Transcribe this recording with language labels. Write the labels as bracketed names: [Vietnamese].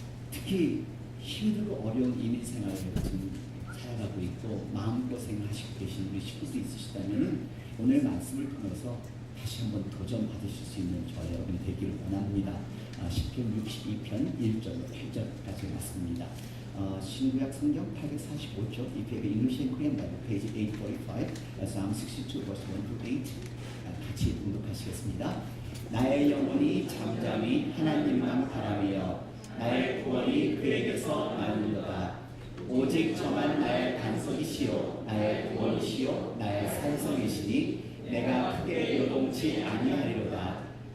[Korean] 특히 힘들고 어려운 이민생활을 지금 살아가고 있고 마음고생하시고 계신 우리 식구들 있으시다면 오늘 말씀을 통해서 다시 한번 도전받으실 수 있는 저와 여러분이 되기를 원합니다. 시편 62편 1절로 8절까지 말씀입니다. 신구약 성경 845쪽 [English] If you have English and Korean Bible, page 845, Psalm 62, verse 1 to 8 [Korean] 같이 봉독하시겠습니다. 나의 영혼이 잠잠히 하나님만 바라며 나의 구원이 그에게서 나는도다. 오직 저만 나의 반석이시요 나의 구원이시요 나의 산성이시니 내가 크게 요동치 아니하리로다.